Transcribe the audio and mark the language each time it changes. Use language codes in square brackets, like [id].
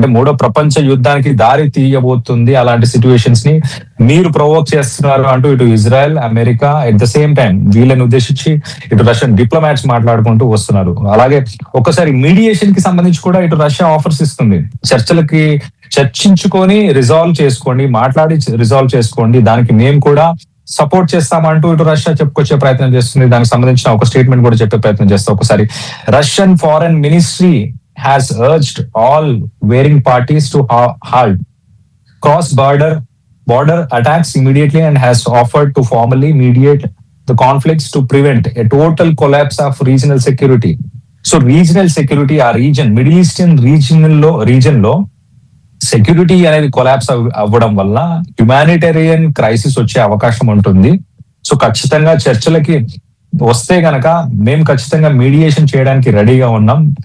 [te] అంటే మూడో ప్రపంచ యుద్ధానికి దారి తీయబోతుంది అలాంటి సిచ్యువేషన్స్ ని మీరు ప్రొవోక్ చేస్తున్నారు అంటూ ఇటు Israel America at the same time వీళ్ళని ఉద్దేశించి ఇటు రష్యన్ డిప్లొమాట్స్ మాట్లాడుకుంటూ వస్తున్నారు. అలాగే ఒక్కసారి మీడియేషన్ కి సంబంధించి కూడా ఇటు రష్యా ఆఫర్స్ ఇస్తుంది. చర్చించుకొని రిజాల్వ్ చేసుకోండి, మాట్లాడి రిజాల్వ్ చేసుకోండి, దానికి మేము కూడా సపోర్ట్ చేస్తామంటూ ఇటు రష్యా చెప్పుకొచ్చే ప్రయత్నం చేస్తుంది. దానికి సంబంధించిన ఒక స్టేట్మెంట్ కూడా చెప్పే ప్రయత్నం చేస్తాం. ఒకసారి [en] Russian foreign ministry has urged all warring parties to halt cross border attacks immediately and has offered to formally mediate the conflicts to prevent a total collapse of regional security. So regional security [te] ఆ reason middle eastern region లో security అనేది collapse అవ్వడం వల్ల humanitarian crisis వచ్చే అవకాశం ఉంటుంది. So ఖచ్చితంగా చర్చలకి వస్తే గనక మేము ఖచ్చితంగా మీడియేషన్ చేయడానికి రెడీగా ఉన్నాం.